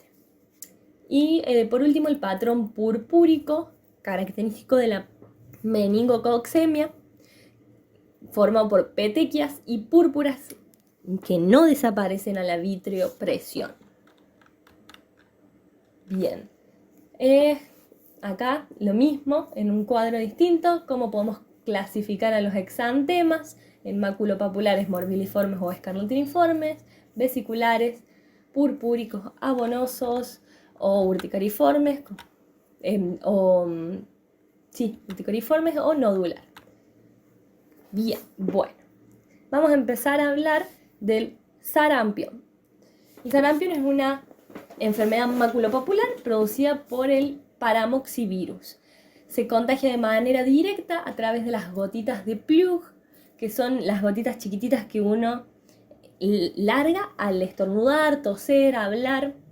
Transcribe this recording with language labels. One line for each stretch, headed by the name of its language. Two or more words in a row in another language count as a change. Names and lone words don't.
Spanish: Y por último, el patrón purpúrico, característico de la meningococcemia, formado por petequias y púrpuras que no desaparecen a la vitreopresión. Bien, acá lo mismo, en un cuadro distinto, cómo podemos clasificar a los exantemas en maculopapulares morbiliformes o escarlatiniformes, vesiculares, purpúricos, abonosos o urticariformes, urticariformes o nodular. Bien, bueno, vamos a empezar a hablar del sarampión. El sarampión es una enfermedad maculopapular producida por el paramoxivirus. Se contagia de manera directa a través de las gotitas de plug, que son las gotitas chiquititas que uno larga al estornudar, toser, hablar.